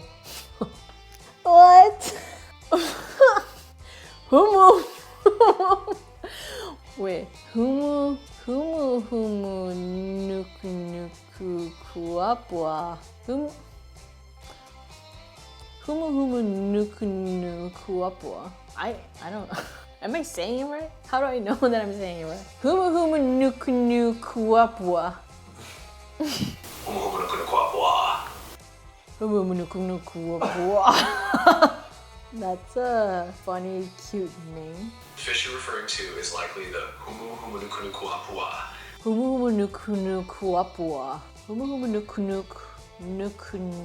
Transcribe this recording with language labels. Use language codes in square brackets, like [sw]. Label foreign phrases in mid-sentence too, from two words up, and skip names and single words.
[en] What? Humu. Wait. Humu nuku nuku kuapua. Humu nuku nuku kuapua. I don't know. Am I saying it right? How do I know that I'm saying it right? Humu nuku nuku kuapua. That's a funny, cute name. The fish you're referring to is likely the Humu Humunukunukuapua. Humu Humunukunukuapua. Humu Humunukunukunuku.